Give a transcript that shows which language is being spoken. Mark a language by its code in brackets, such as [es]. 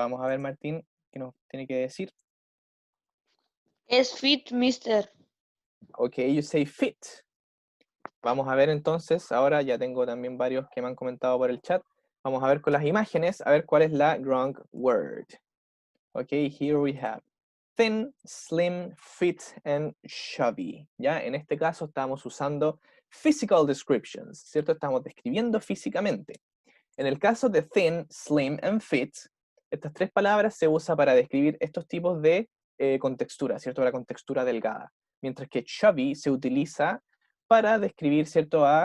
[es] Vamos a ver, Martín, ¿qué nos tiene que decir? Es fit, mister. [en] Ok, you say fit. [es] Vamos a ver entonces, ahora ya tengo también varios que me han comentado por el chat. Vamos a ver con las imágenes, a ver cuál es la [en] wrong word. Ok, here we have thin, slim, fit, and chubby. [es] Ya, en este caso estamos usando [en] physical descriptions, [es] ¿cierto? Estamos describiendo físicamente. En el caso de thin, slim, and fit, estas tres palabras se usan para describir estos tipos de contextura, ¿cierto? La contextura delgada. Mientras que chubby se utiliza para describir, ¿cierto?